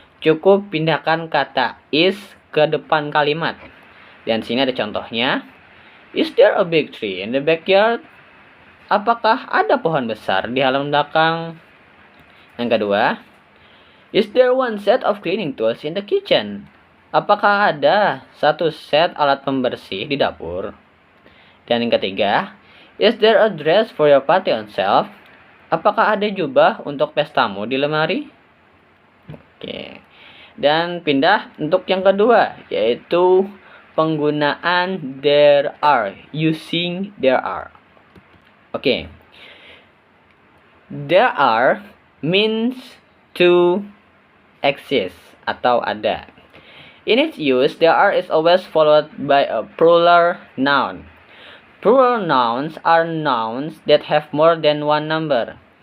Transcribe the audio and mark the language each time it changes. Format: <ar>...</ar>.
<id>cukup pindahkan kata is ke depan kalimat. Dan sini ada contohnya.</id> <en>Is there a big tree in the backyard?</en> <id>Apakah ada pohon besar di halaman belakang? Yang kedua,</id> <en>is there one set of cleaning tools in the kitchen?</en> <id>Apakah ada satu set alat pembersih di dapur? Dan yang ketiga,</id> <en>is there a dress for your party on shelf?</en> <id>Apakah ada jubah untuk pestamu di lemari? Oke. Dan pindah untuk yang kedua, yaitu penggunaan there are,</id> <en>using there are.</en> <id>Oke.</id> <en>There are means to exist</en> <id>atau ada.</id> <en>In its use, there are is always followed by a plural noun. Plural nouns are nouns that have more than one number.</en>